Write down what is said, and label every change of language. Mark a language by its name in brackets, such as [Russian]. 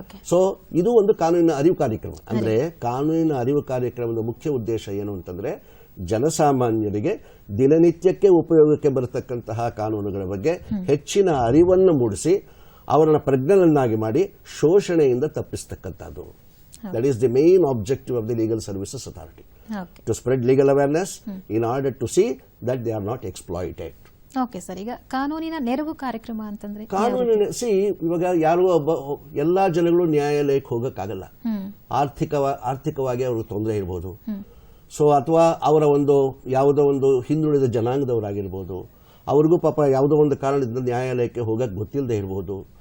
[Kannada] So ಇದು ಒಂದು ಕಾನೂನಿನ ಅರಿವು ಕಾರ್ಯಕ್ರಮ. ಅಂದ್ರೆ ಕಾನೂನಿನ ಅರಿವು ಕಾರ್ಯಕ್ರಮದ ಮುಖ್ಯ ಉದ್ದೇಶ ಏನು ಅಂತಂದ್ರೆ, ಜನಸಾಮಾನ್ಯರಿಗೆ ದಿನನಿತ್ಯಕ್ಕೆ ಉಪಯೋಗಕ್ಕೆ ಬರತಕ್ಕಂತಹ ಕಾನೂನುಗಳ ಬಗ್ಗೆ ಹೆಚ್ಚಿನ ಅರಿವನ್ನು ಮೂಡಿಸಿ ಅವರನ್ನ ಪ್ರಜ್ಞರನ್ನಾಗಿ ಮಾಡಿ ಶೋಷಣೆಯಿಂದ ತಪ್ಪಿಸ್ತಕ್ಕಂಥದ್ದು. [English] That is the main objective of the Legal Services Authority. To spread legal awareness in order to see that they are not exploited. [Kannada] Okay sir, ಈಗ ಕಾನೂನಿನ ನೆರವು ಕಾರ್ಯಕ್ರಮ ಅಂತಂದ್ರೆ ಕಾನೂನಿನ ಇವಾಗ ಯಾರೋ ಒಬ್ಬ ಎಲ್ಲಾ ಜನಗಳು ನ್ಯಾಯಾಲಯಕ್ಕೆ ಹೋಗಕ್ಕಾಗಲ್ಲ. ಆರ್ಥಿಕವಾಗಿ ಅವ್ರಿಗೆ ತೊಂದರೆ ಇರ್ಬೋದು. ಸೊ ಅಥವಾ ಅವರ ಒಂದು ಯಾವುದೋ ಒಂದು ಹಿಂದುಳಿದ ಜನಾಂಗದವರಾಗಿರ್ಬೋದು, ಅವ್ರಿಗೂ ಪಾಪ ಯಾವುದೋ ಒಂದು ಕಾರಣದಿಂದ ನ್ಯಾಯಾಲಯಕ್ಕೆ ಹೋಗಕ್ಕೆ ಗೊತ್ತಿಲ್ಲದೆ ಇರ್ಬೋದು.